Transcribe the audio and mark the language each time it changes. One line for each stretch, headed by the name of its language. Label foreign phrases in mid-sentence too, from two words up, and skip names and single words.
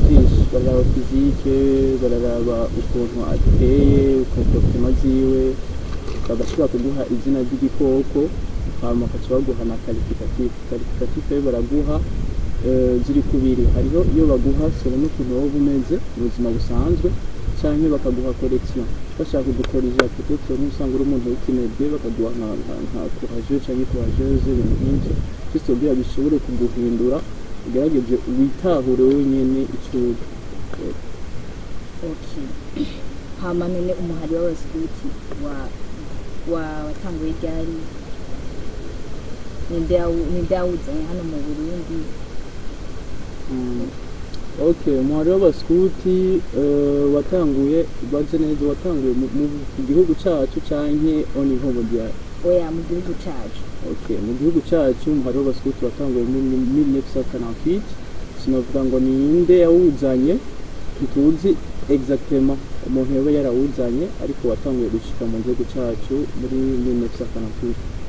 Rundi: byinshi baraba fizike bararaba ukuntu ateye ukuntu ziwe bagashobora kuguha izina ry'igikoko hama baguha na qualificatif baraguha ziri kubiri hariho iyo baguha sera n'ukuntu wowe umeze mu buzima busanzwe cyane bakaguha collection bashaka gukorija peut-être n'usanga uri umuntu w'ikinebwe bakaguha nka courageux cyangwa courageuse ibintu nk'ibyo cyose byo bishobore kuguhindura ugerageje witahure wenyine icuri. Okay, hama none umuhari w'abaskuti watanguye ryari ninde yawuzanye hano mu Burundi? Okay, umuhari w'abaskuti watanguye baje neza watanguye mu gihugu cyacu canke
French: au niveau mondial?
Rundi: Oya, mu gihugu cyacu. Okay, mu gihugu cyacu umuhari w'abaskuti watanguye mu 1948. Sinavuga ngo ni inde yawuzanye ntituzi exactement umuntu yaba yarawuzanye ariko watanguye gushika mu gihugu cyacu muri 1948.